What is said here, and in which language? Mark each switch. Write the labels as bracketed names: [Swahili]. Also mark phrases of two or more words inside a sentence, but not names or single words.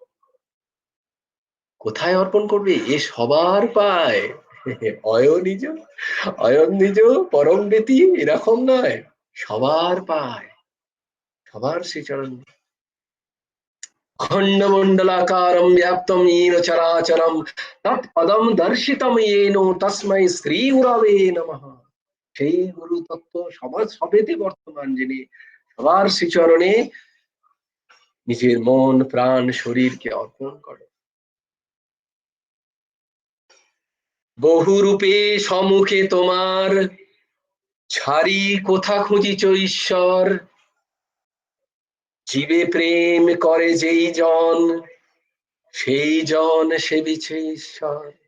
[Bangla] কোথায় অর্পণ করবে? এ সবার পায়, অয়ন নিজ পরম বেতি, এরকম নয়, সবার পায়, সবার শ্রীচরণ। [Sanskrit] খণ্ডমণ্ডলাকারম ব্যাপ্তম येन চরাচরম তৎপদম দর্শিতম येन তস্मै শ্রী গুরবে নমঃ। [Bangla] সেই গুরু তত্ত্ব সবার সবেতে বর্তমান, যিনি সবার শ্রীচরণে নিজের মন প্রাণ শরীরকে অর্পণ করে। বহু রূপে সম্মুখে তোমার, ছাড়ি কোথা খুঁজিছ ঈশ্বর, জীবে প্রেম করে যেই জন, সেই জন সেবিছে ঈশ্বর।